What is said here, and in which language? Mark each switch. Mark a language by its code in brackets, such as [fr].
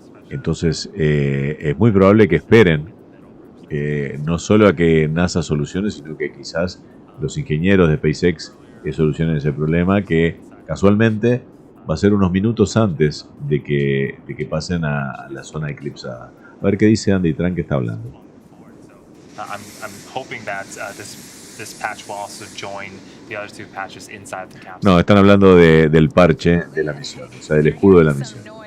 [es] Entonces es muy probable que esperen no solo a que NASA solucione, sino que quizás los ingenieros de SpaceX solucionen ese problema, que casualmente va a ser unos minutos antes de que pasen a la zona eclipsada. A ver qué dice Andy Tran, que está hablando. [en] I'm hoping that this patch will also join the other two patches inside the capsule. [es] No, están hablando del parche de la misión, o sea, del escudo de la misión.